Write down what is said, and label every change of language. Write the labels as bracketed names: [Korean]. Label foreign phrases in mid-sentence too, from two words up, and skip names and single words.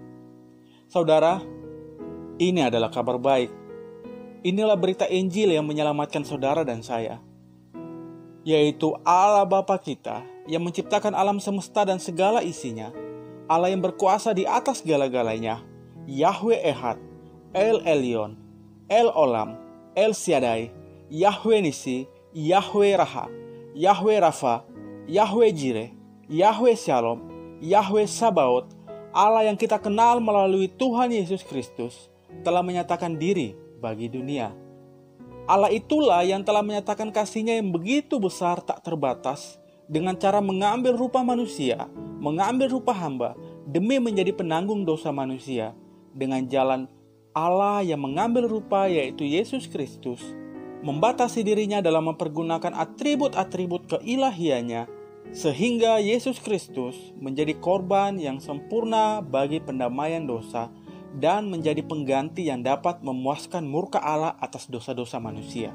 [Indonesian] Saudara, ini adalah kabar baik. Inilah berita Injil yang menyelamatkan saudara dan saya, yaitu Allah Bapa kita yang menciptakan alam semesta dan segala isinya, Allah yang berkuasa di atas segala-galanya, Yahweh Ehad, El Elyon, El Olam, El Shaddai, Yahweh Nisi, Yahweh Raha, Yahweh Rafa, Yahweh Jireh, Yahweh Shalom, Yahweh Sabaoth, Allah yang kita kenal melalui Tuhan Yesus Kristus, telah menyatakan diri bagi dunia. Allah itulah yang telah menyatakan kasih-Nya yang begitu besar tak terbatas dengan cara mengambil rupa manusia, mengambil rupa hamba demi menjadi penanggung dosa manusia, dengan jalan Allah yang mengambil rupa yaitu Yesus Kristus, membatasi dirinya dalam mempergunakan atribut-atribut keilahiannya, sehingga Yesus Kristus menjadi korban yang sempurna bagi pendamaian dosa dan menjadi pengganti yang dapat memuaskan murka Allah atas dosa-dosa manusia.